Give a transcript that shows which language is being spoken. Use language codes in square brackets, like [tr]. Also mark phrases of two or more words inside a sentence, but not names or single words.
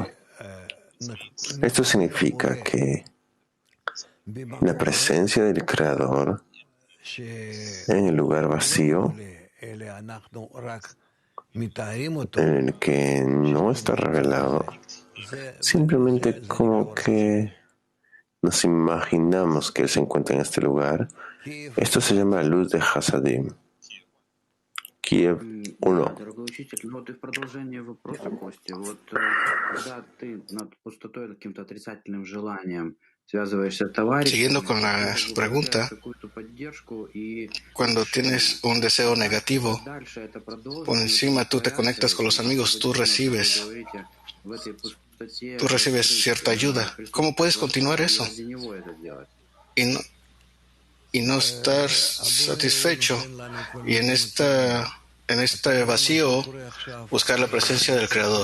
[es] Esto significa que la presencia del Creador en el lugar vacío, en el que no está revelado, simplemente como que nos imaginamos que Él se encuentra en este lugar. Esto se llama luz de Hasadim. Kiev 1. [ru] Дорогой учитель, ну вот и в продолжение вопроса, Костя, вот когда ты над пустотой, каким-то отрицательным желанием связываешься с товарищем, [es] Siguiendo con la pregunta, [ru] какую-то поддержку, и [es] cuando tienes un deseo negativo, [ru] дальше это продолжится, [es] por encima tú te conectas con los amigos, tú recibes cierta ayuda. ¿Cómo puedes continuar eso? Y no estar satisfecho. Y en este vacío buscar la presencia del Creador.